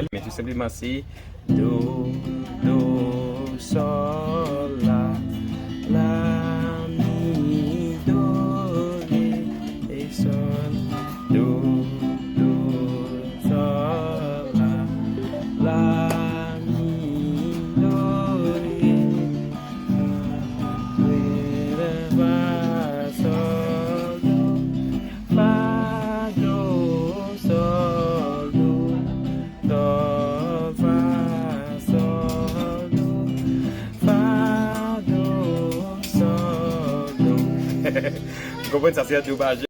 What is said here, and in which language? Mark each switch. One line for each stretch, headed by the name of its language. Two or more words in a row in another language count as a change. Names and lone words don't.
French: tout simplement c'est Do, Do, Sol, La, Mi, Do, Ré et Sol. Do, Do, Sol, La, Mi, Do, Ré, Ré, Fa, Sol, Do, Fa, Do, Sol, Do, Do, Fa, Sol, Do, Fa, Do, Sol, Do. Vous comprenez ça, c'est un dommage.